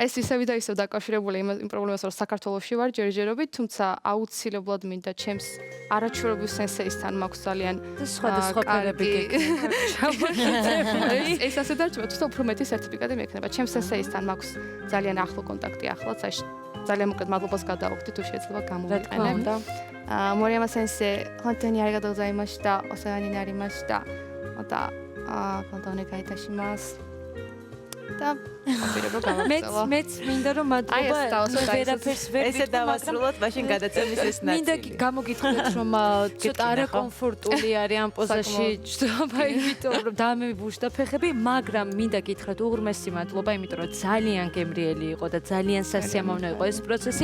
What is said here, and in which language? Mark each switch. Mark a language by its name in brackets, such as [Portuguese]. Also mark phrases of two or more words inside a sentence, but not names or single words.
[Georgian] ეს ისევ და ისევ დაკავშირებული იმ პრობლემასთან, რომ საქართველოში ვარ ჯერჯერობით, თუმცა აუცილებლად მინდა ჩემს არაჩვეულებრივ სენსეისთან მაქვს ძალიან სხვადასხვა ფერები ეს ასე დარჩება, თუმცა უფრო მეტი სერტიფიკატი მექნება. ჩემს სენსეისთან მაქვს ძალიან ახლო კონტაქტი ახლაც, აი ძალიან მოკლედ მადლობას გადავხდი თუ შეიძლება გამოვიყენებ. [Japanese] モリヤマ先生、本当にありがとうございました、お世話になりました. また本当にお会いします. [Georgian] და აპირებო გავაგზავნო. მეც მინდა რომ მადლობა ვერაფერს ვერ ესე დავასრულოთ, მაშინ გადაცემის ეს ნაწილი. მინდა გამოგითხრათ რომ ცოტა არაკომფორტული არის ამ პოზაში, ჯდობა იმიტომ რომ დამებუშდა ფეხები, მაგრამ მინდა გითხრათ უღრმესი მადლობა, იმიტომ რომ ძალიან გემრიელი იყო და ძალიან სასიამოვნო იყო ეს პროცესი.